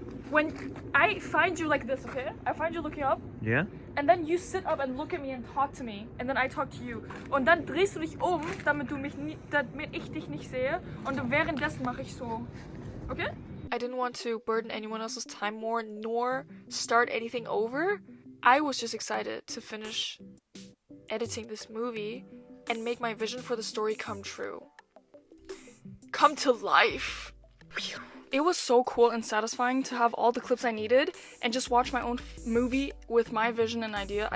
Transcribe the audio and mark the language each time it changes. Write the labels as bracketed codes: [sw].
[en] When I find you like this, okay? I find you looking up. Yeah? And then you sit up and look at me and talk to me. And then I talk to you. [de] Und dann drehst du dich damit ich dich nicht sehe. Und währenddessen mache ich so. [en] Okay? I didn't want to burden anyone else's time more, nor start anything over. I was just excited to finish editing this movie and make my vision for the story come true. Come to life. It was so cool and satisfying to have all the clips I needed and just watch my own movie with my vision and idea.